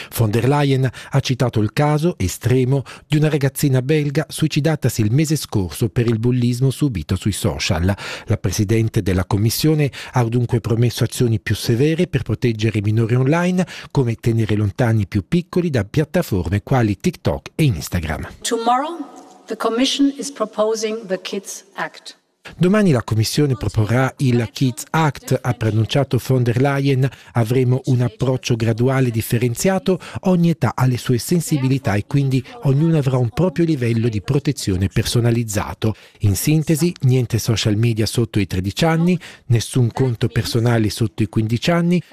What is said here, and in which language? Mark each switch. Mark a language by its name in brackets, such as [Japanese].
[Italian] Von der Leyen ha citato il caso estremo di una ragazzina belga suicidatasi il mese scorso per il bullismo subito sui social. La presidente della Commissione ha dunque promesso azioni più severe per proteggere i minori online, come tenere lontani i più piccoli da piattaforme quali TikTok e Instagram. [English] Tomorrow, the Commission is proposing the Kids Act. [Italian] Domani la Commissione proporrà il Kids Act, ha preannunciato von der Leyen. Avremo un approccio graduale differenziato, ogni età ha le sue sensibilità e quindi ognuno avrà un proprio livello di protezione personalizzato. In sintesi, niente social media sotto i 13 anni, nessun conto personale sotto i 15 anni.